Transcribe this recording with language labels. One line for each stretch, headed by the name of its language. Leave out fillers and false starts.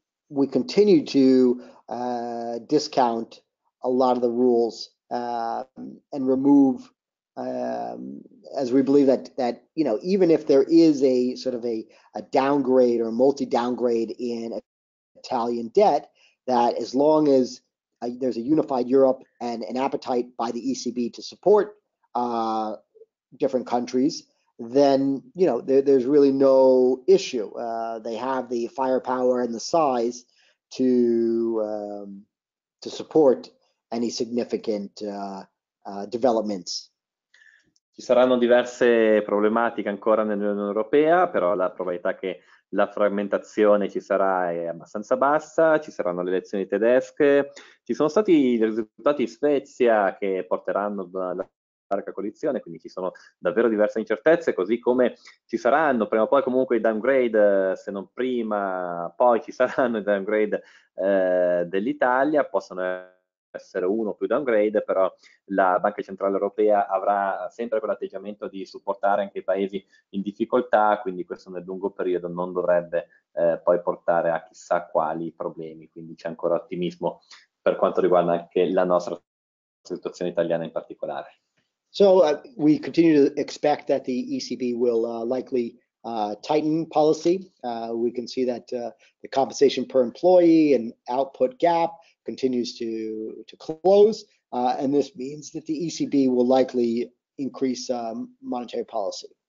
English: We continue to discount a lot of the rules and remove, as we believe that even if there is a sort of a downgrade or multi-downgrade in Italian debt, that as long as there's a unified Europe and an appetite by the ECB to support different countries, then there's really no issue. They have the firepower and the size to support any significant developments.
Italian: Ci saranno diverse problematiche ancora nell'Unione Europea, però la probabilità che la frammentazione ci sarà è abbastanza bassa, ci saranno le elezioni tedesche, ci sono stati i risultati in Svezia che porteranno alla larga coalizione, quindi ci sono davvero diverse incertezze, così come ci saranno prima o poi comunque i downgrade, se non prima, poi ci saranno i downgrade dell'Italia, possono essere uno o più downgrade, però la Banca Centrale Europea avrà sempre quell'atteggiamento di supportare anche i paesi in difficoltà, quindi questo nel lungo periodo non dovrebbe poi portare a chissà quali problemi, quindi c'è ancora ottimismo per quanto riguarda anche la nostra situazione italiana in particolare.
English: So we continue to expect that the ECB will likely tighten policy. We can see that the compensation per employee and output gap continues to close, and this means that the ECB will likely increase monetary policy.